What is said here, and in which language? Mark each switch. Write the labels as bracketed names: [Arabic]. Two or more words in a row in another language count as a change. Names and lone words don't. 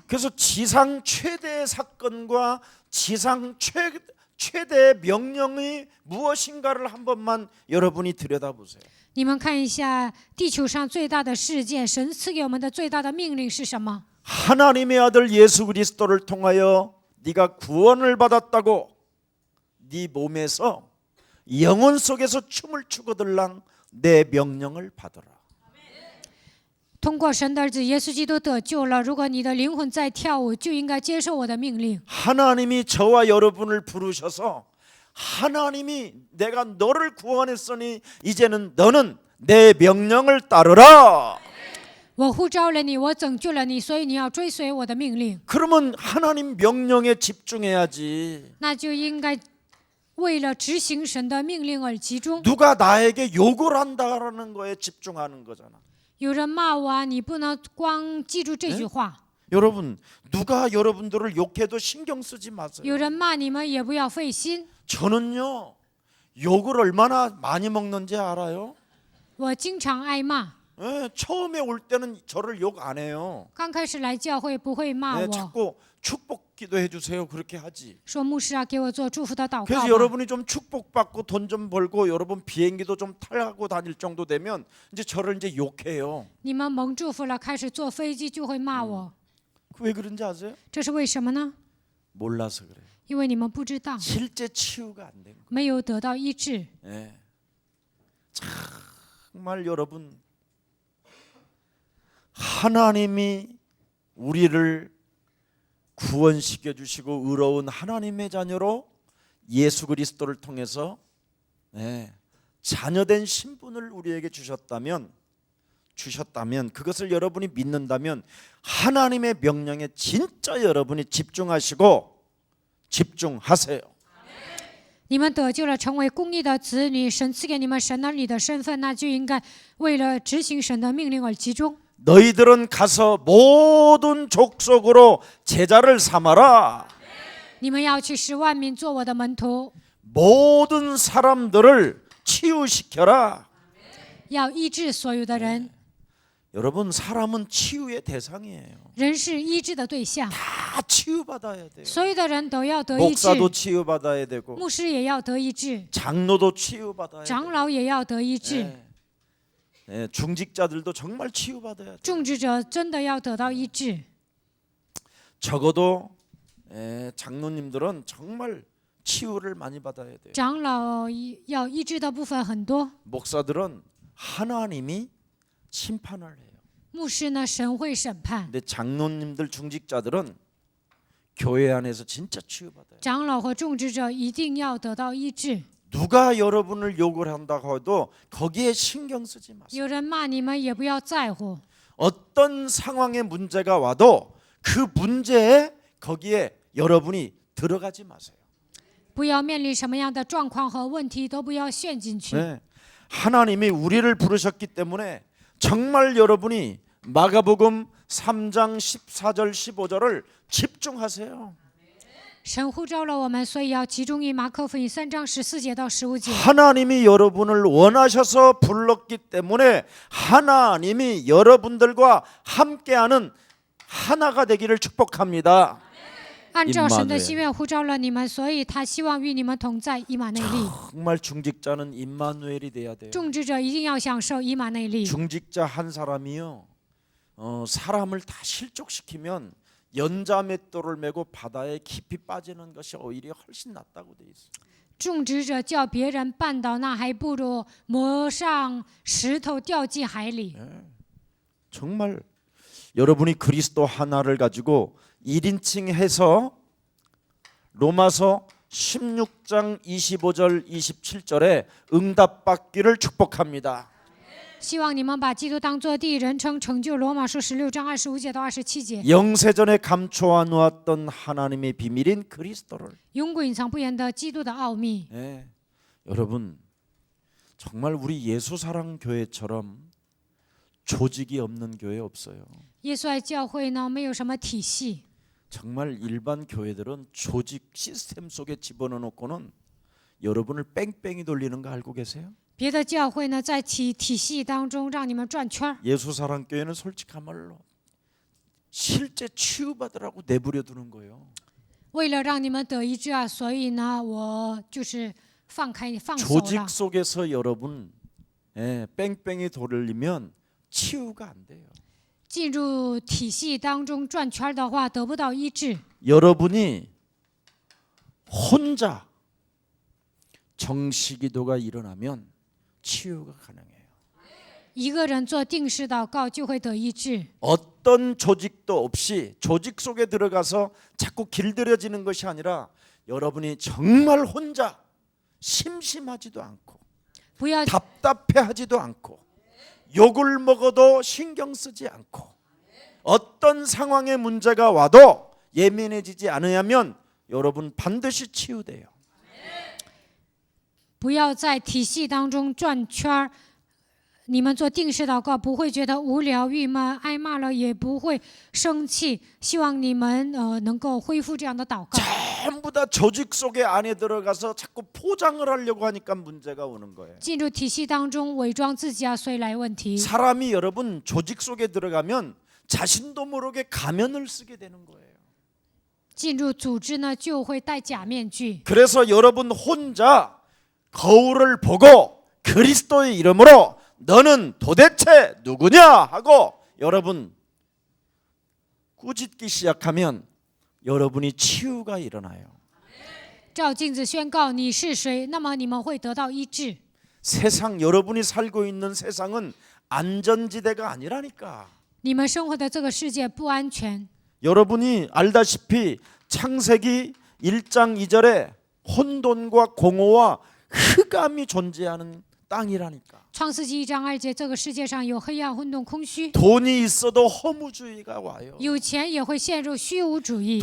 [Korean] 그래서 지상 최대의 사건과 지상 최대의 명령이 무엇인가를 한 번만 여러분이 들여다보세요. [Chinese] 你们看一下地球上最大的事件，神赐给我们的最大的命令是什么？ [Korean] 하나님의 아들 예수 그리스도를 통하여 네가 구원을 받았다고 네 몸에서 영혼 속에서 춤을 추거들랑 내 명령을 받으라. [Chinese] 通过神的儿子耶稣基督得救了。如果你的灵魂在跳舞，就应该接受我的命令。 [Korean] 하나님이 저와 여러분을 부르셔서 하나님이 내가 너를 구원했으니 이제는 너는 내 명령을 따르라. [Chinese] 我呼召了你，我拯救了你，所以你要追随我的命令。 [Korean] 그러면 하나님 명령에 집중해야지. [Chinese] 那就应该为了执行神的命令而集中。 [Korean] 누가 나에게 욕을 한다라는 거에 집중하는 거잖아. [Chinese] 有人骂我啊，你不能光记住这句话。 [Korean] 여러분, 누가 여러분들을 욕해도 신경 쓰지 마세요. [Chinese] 有人骂你们也不要费心。 [Korean] 저는요, 욕을 얼마나 많이 먹는지 알아요? [Chinese] 我经常挨骂， [Korean] 예, 처음에 올 때는 저를 욕 안 해요. [Chinese] 刚开始来教会不会骂 [Korean] 예, [Chinese] 我， [Korean] 자꾸 축복 기도해 주세요. 그렇게 하지. [Chinese] 说牧师啊，给我做祝福的祷告 [Korean] 그래서 [Chinese] 吧。 [Korean] 여러분이 좀 축복받고 돈 좀 벌고 여러분 비행기도 좀 타고 다닐 정도 되면 이제 저를 이제 욕해요. [Chinese] 你们蒙祝福了，开始坐飞机就会骂我， [Korean] 왜 그런지 아세요? [Chinese] 这是为什么呢？ [Korean] 몰라서 그래요. [Chinese] 因为你们不知道， [Korean] 실제 치유가 안 된 거예요. [Chinese] 没有得到医治。 [Korean] 예. 정말 여러분, 하나님이 우리를 구원시켜 주시고 의로운 하나님의 자녀로 예수 그리스도를 통해서 자녀된 신분을 우리에게 주셨다면 그것을 여러분이 믿는다면 하나님의 명령에 진짜 여러분이 집중하시고 집중하세요. [Chinese] 你们得救了，成为公义的子女，神赐给你们神儿女的身份，那就应该为了执行神的命令而集中。 [Korean] 너희들은 가서 모든 족속으로 제자를 삼아라. [Chinese] 你们要去使万民做我的门徒， [Korean] 모든 사람들을 치유시켜라. [Chinese] 要医治所有的人。 [Korean] 여러분, 사람은 치유의 대상이에요. [Chinese] 人是医治的对象， [Korean] 다 치유받아야 돼요. [Chinese] 所有的人都要得医治， [Korean] 목사도 치유받아야 되고 [Chinese] 牧师也要得医治， [Korean] 장로도 치유받아야 [Chinese] 长 [Korean] 돼요. [Chinese] 老也要得医治， [Korean] 중직자들도 정말 치유받아야 돼요. [Chinese] 种植者真的要得到医治。 [Korean] 적어도 장로님들은 정말 치유를 많이 받아야 돼요. [Chinese] 长老要医治的部分很多， [Korean] 목사들은 하나님이 심판을 해요. [Chinese] 牧师呢，神会审判。 [Korean] 근데 장로님들 중직자들은 교회 안에서 진짜 치유받아요. [Chinese] 长老和种植者一定要得到医治。 [Korean] 누가 여러분을 욕을 한다고 해도 거기에 신경 쓰지 마세요. [Chinese] 有人骂你们也不要在乎， [Korean] 어떤 상황에 문제가 와도 그 문제에 거기에 여러분이 들어가지 마세요. [Chinese] 不要面临什么样的状况和问题都不要陷进去。 [Korean] 네. 하나님이 우리를 부르셨기 때문에 정말 여러분이 마가복음 3장 14절 15절을 집중하세요. [Chinese] 神呼召了我们，所以要集中于马可福音3章14节到15节。 [Korean] 하나님이 여러분을 원하셔서 불렀기 때문에 하나님이 여러분들과 함께하는 하나가 되기를 축복합니다. [Chinese] 按照神的心愿呼召了你们，所以他希望与你们同在以马内利。 [Korean] 정말 중직자는 임마누엘이 돼야 돼요. [Chinese] 种植者一定要享受以马内利。 [Korean] 중직자 한 사람이요, 사람을 다 실족시키면 연자맷돌을 메고 바다에 깊이 빠지는 것이 오히려 훨씬 낫다고 돼 있어요. [Chinese] 种植者叫别人绊倒，那还不如磨上石头掉进海里。 [Korean] 정말 여러분이 그리스도 하나를 가지고 1인칭 해서 로마서 16장 25절 27절에 응답받기를 축복합니다. [Chinese] 希望你们把基督当作第一人称，成就罗马书16章25节到27节。 [Korean] 영세전에 감춰 놓았던 하나님의 비밀인 그리스도를. [Chinese] 永古隐藏不言的基督的奥秘。 [Korean] 여러분, 정말 우리 예수사랑 교회처럼 조직이 없는 교회 없어요. [Chinese] 耶稣爱教会呢，没有什么体系。 [Korean] 정말 일반 교회들은 조직 시스템 속에 집어넣어 놓고는 여러분을 뺑뺑이 돌리는 거 알고 계세요? [Chinese] 别的教会呢，在体系当中让你们转圈儿。 [Korean] 예수사랑교회는 솔직한 말로 실제 치유받으라고 내버려 두는 거예요. [Chinese] 为了让你们得医治啊，所以呢，我就是放手 [Korean] 조직 [Chinese] 了。 [Korean] 속에서 여러분 뺑뺑이 돌리면 치유가 안 돼요. [Chinese] 进入体系当中转圈儿的话，得不到医治。 [Korean] 여러분이 혼자 정시기도가 일어나면 치유가 가능해요. [Chinese] 一个人做定时祷告就会得医治。 [Korean] 어떤 조직도 없이 조직 속에 들어가서 자꾸 길들여지는 것이 아니라 여러분이 정말 혼자 심심하지도 않고 [Chinese] 不要 [Korean] 답답해하지도 않고 욕을 먹어도 신경 쓰지 않고 어떤 상황의 문제가 와도 예민해지지 않으면 여러분 반드시 치유돼요. [Chinese] 不要在体系当中转圈儿。你们做定时祷告不会觉得无聊、郁闷、挨骂了也不会生气。希望你们能够恢复这样的祷告。 [Korean] 전부 다 조직 속에 안에 들어가서 자꾸 포장을 하려고 하니까 문제가 오는 거예요. [Chinese] 进入体系当中伪装自己啊，所以来问题。 [Korean] 사람이 여러분 조직 속에 들어가면 자신도 모르게 가면을 쓰게 되는 거예요. [Chinese] 进入组织呢，就会戴假面具。 [Korean] 그래서 여러분 혼자 거울을 보고 그리스도의 이름으로 너는 도대체 누구냐 하고 여러분 꾸짖기 시작하면 여러분이 치유가 일어나요. [Chinese] 照镜子宣告你是谁，那么你们会得到医治。 [Korean] 세상 여러분이 살고 있는 세상은 안전지대가 아니라니까. [Chinese] 你们生活的这个世界不安全。 [Korean] 여러분이 알다시피 창세기 1장 2절에 혼돈과 공허와 흑암이 존재하는 땅이라니까. [Chinese] 创世纪1章2节，这个世界上有黑暗、混沌、空虚。 [Korean] 돈이 있어도 허무주의가 와요. [Chinese] 有钱也会陷入虚无主义，